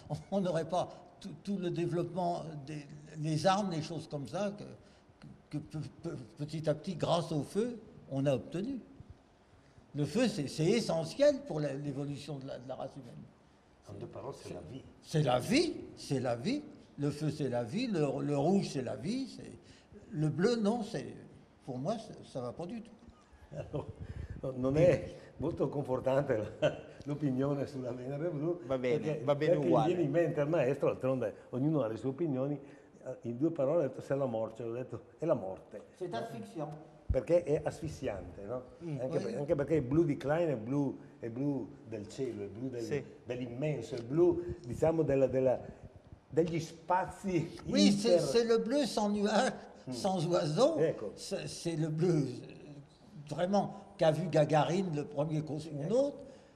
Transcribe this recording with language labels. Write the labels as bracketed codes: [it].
[fr] On n'aurait pas tout le développement des armes, des choses comme ça, que petit à petit, grâce au feu, on a obtenu. Le feu, c'est essentiel pour l'évolution de la race humaine. En 2 paroles, c'est la vie. C'est la vie, c'est la vie. Le feu, c'est la vie. Le rouge, c'est la vie. Le bleu, non. Pour moi, ça ne va pas du tout. [it] Allora, non è molto confortante l'opinione sulla Venere blu. Va bene perché uguale. Mi viene in mente al maestro, d'altronde ognuno ha le sue opinioni, in 2 parole ho detto [fr] c'est la morte, [it] ho detto è la morte. [fr] C'est asfixiant. [it] Perché è asfissiante, no? Anche perché il blu di Klein è blu è blu del cielo, è blu Sì. dell'immenso, è blu, diciamo, degli spazi [fr] Oui, [it] inter... [fr] c'est le bleu sans nuages, sans oiseaux. [it] Ecco. [fr] C'est le bleu vraiment qu'a vu Gagarine, le premier cosmonaute.